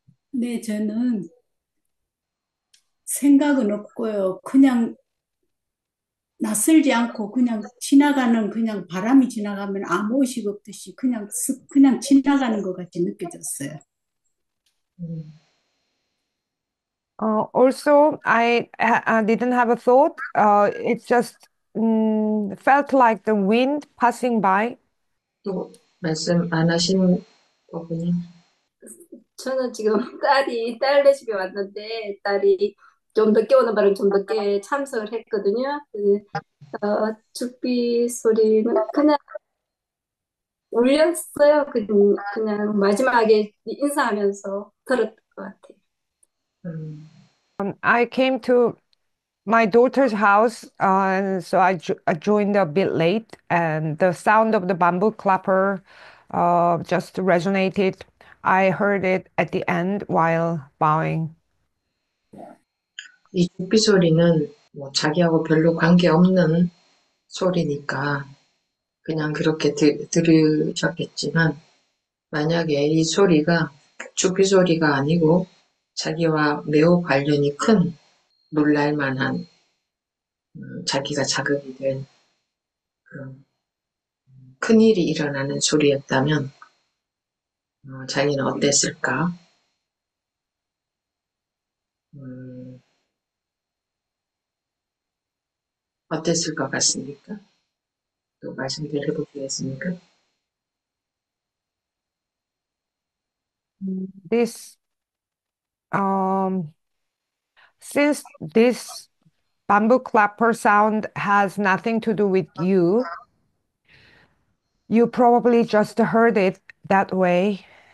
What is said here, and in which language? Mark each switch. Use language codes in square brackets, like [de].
[ko] 네, 저는 생각은 없고요. 그냥 낯설지 않고 그냥 지나가는 그냥 바람이 지나가면 아무 의식 없듯이 그냥 지나가는 것 같이 느껴졌어요. 음, [en] Also, I didn't have a thought. It just felt like the wind passing by. [ko] 또 말씀 안 하신 버부님. 저는 지금 딸네 집에 왔는데, 딸이 좀 늦게 오는 바람에 좀 늦게 참석을 했거든요. 죽비 소리는 그냥 울렸어요. 그냥 마지막에 인사하면서 들었던 것 같아요. 음, [en] I came to my daughter's house, and so I joined a bit late, and the sound of the bamboo clapper just resonated I heard it at the end while bowing. [ko] 이 조비 소리는 뭐 자기하고 별로 관계없는 소리니까 그냥 그렇게 들으셨겠지만 만약에 이 소리가 조비 소리가 아니고 자기와 매우 관련이 큰 놀랄만한 자기가 자극이 된 그런 큰일이 일어나는 소리였다면 자기는 어땠을까? 어땠을 것 같습니까? 또 말씀드려보시겠습니까? [en] This, um, since this bamboo clapper sound has nothing to do with you, you probably just heard it that way.